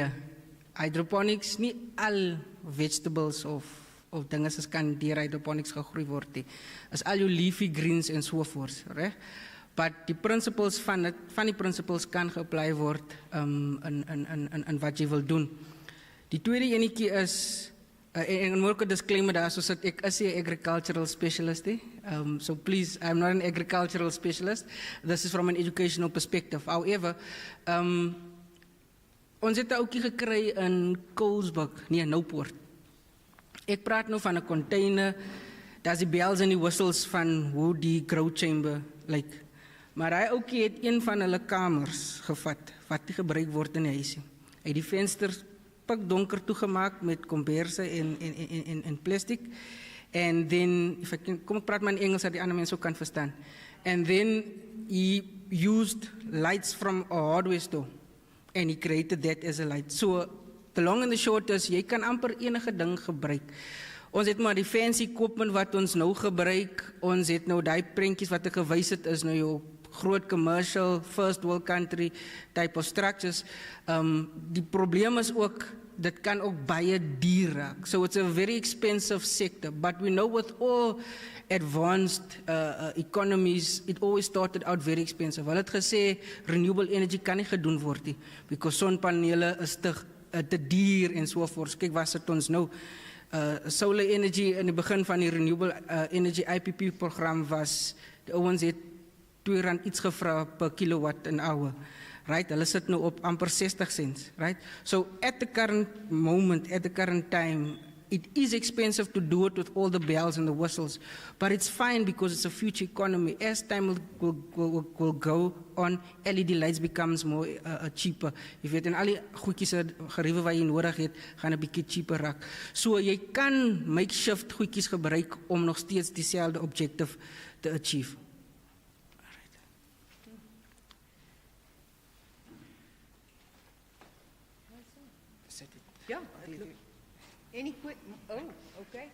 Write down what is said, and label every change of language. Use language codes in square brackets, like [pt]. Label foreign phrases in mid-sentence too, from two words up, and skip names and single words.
[af] Hydroponics, nie al vegetables of dinge is kan deur hydroponics gegroei word nie. Is al jou [en] leafy greens [af] en so voort, reg? But die principles van die principles kan geapply word in wat jy wil doen. Die tweede enetjie is en moet ek 'n disclaimer daar, so dat ek is 'n [en] agricultural specialist. So please, I'm not an agricultural specialist. This is from an educational perspective. However, [af] ons het 'n ouetjie gekry in Colesburg, nee, Noupoort. Ek praat nou van 'n container, daar's die bells en die whistles van hoe die [en] grow chamber [af] lyk. Maar hy ouetjie het een van hulle kamers gevat wat nie gebruik word in die huisie. Hy het die vensters donker toegemaak met komberse en plastic. [en] And then, [af] kom ek praat maar in Engels dat die ander mense ook kan verstaan. [en] And then he used lights from a hardware store. And he created that as a light. So, the long and the short is, [af] jy kan amper enige ding gebruik. Ons het maar die [en] fancy equipment [af] wat ons nou gebruik. Ons het nou die prentjies wat ek gewys het, is nou jou groot [en] commercial, first world country type of structures. [af] Die probleem is ook, dit kan ook baie duur raak. [en] So it's a very expensive sector. But we know with all advanced economies, it always started out very expensive. [af] Hulle het gesê, [en] renewable energy [af] kan nie gedoen word nie, because sonpanele is te duur en so voort. Kyk, waar sit ons nou? [en] Solar energy [af] in die begin van die [en] renewable energy IPP program [af] was, die ouens het R2 iets gevra per [en] kilowatt an hour. Right, [af] hulle sit nou op amper 60 cents, right? [en] So at the current moment, at the current time, it is expensive to do it with all the bells and the whistles, but it's fine because it's a future economy. As time will go on, LED lights becomes more cheaper. [af] Jy weet, en al die goedjies geriewe wat jy nodig het, gaan 'n bietjie cheaper raak. So jy kan makeshift goedjies gebruik om nog steeds dieselfde objective te achieve. [en] Yeah. Any quick? Oh, okay.